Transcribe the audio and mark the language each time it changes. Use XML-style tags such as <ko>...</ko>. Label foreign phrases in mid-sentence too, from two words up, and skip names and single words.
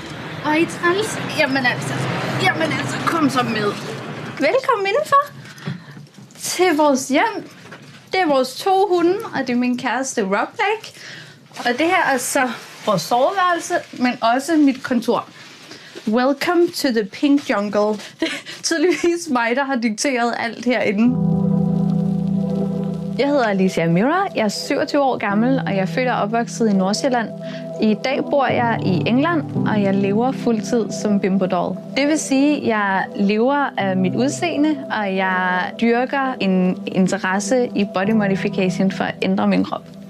<da>Ej, træls. Jamen altså, kom så med. Velkommen indenfor til vores hjem. Det er vores 2 hunde, og det er min kæreste Rob Blake. Og det her er så vores soveværelse, men også mit kontor.</da> <en>Welcome to the pink jungle.</en> <da>Det er tydeligvis mig, der har dikteret alt herinde. Jeg hedder Alicia Mira, jeg er 27 år gammel, og jeg er født og opvokset i Nordsjælland. I dag bor jeg i England, og jeg lever fuldtid som bimbo-doll. Det vil sige, at jeg lever af mit udseende, og jeg dyrker en interesse i</da> <en>body modification</en> <da>for at ændre min krop.</da>